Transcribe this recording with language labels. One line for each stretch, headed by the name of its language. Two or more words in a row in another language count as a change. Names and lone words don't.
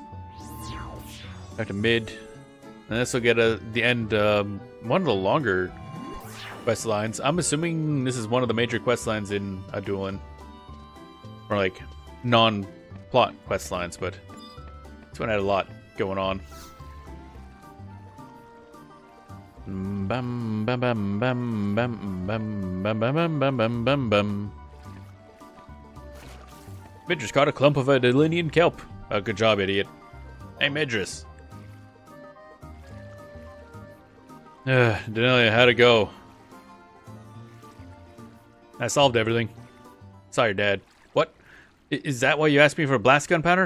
English: Back to Mid. And this will get the end, one of the longer quest lines. I'm assuming this is one of the major quest lines in Adoulin. Or like, non-plot quest lines, but this one had a lot going on. Bam bam bam bam bam bam bam bam bam bam bam bam. Midris caught a clump of Adoulinian kelp. Oh, good job, idiot. Hey, Midris. Denelia, how'd it go? I solved everything. Sorry, Dad. What? Is that why you asked me for a blast gunpowder?